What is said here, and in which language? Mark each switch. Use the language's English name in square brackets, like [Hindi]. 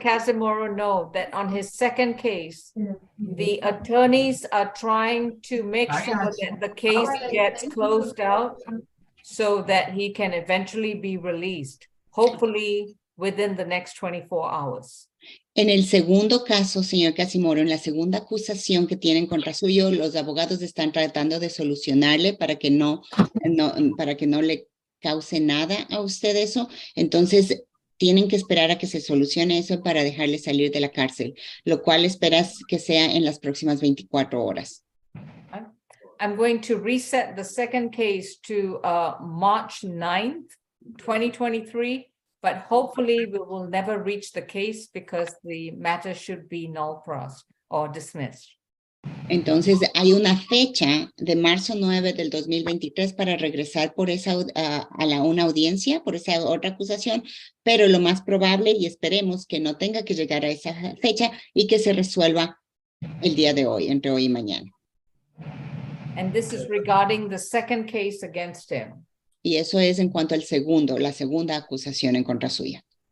[English] Casimiro know that on his second case, the attorneys are trying to make sure that the case gets closed out so that he can eventually be released, hopefully within the next 24 hours. [Spanish] En el segundo caso, señor Casimiro, en la segunda acusación que tienen contra suyo, los abogados están tratando de solucionarle para que no le cause nada a usted eso. Entonces, tienen que esperar a que se solucione eso para dejarle salir de la cárcel, lo cual esperas que sea en las próximas 24 horas. [English] I'm going to reset the second case to March 9th, 2023. But hopefully we will never reach the case because the matter should be null pros or dismissed. [Spanish] Entonces, hay una fecha de marzo 9 del 2023 para regresar por esa, una audiencia, por esa otra acusación, pero lo más probable y esperemos que no tenga que llegar a esa fecha y que se resuelva el día de hoy, entre hoy y mañana. [English] And this is regarding the second case against him. [Spanish] Y eso es en cuanto al la segunda acusación en contra suya.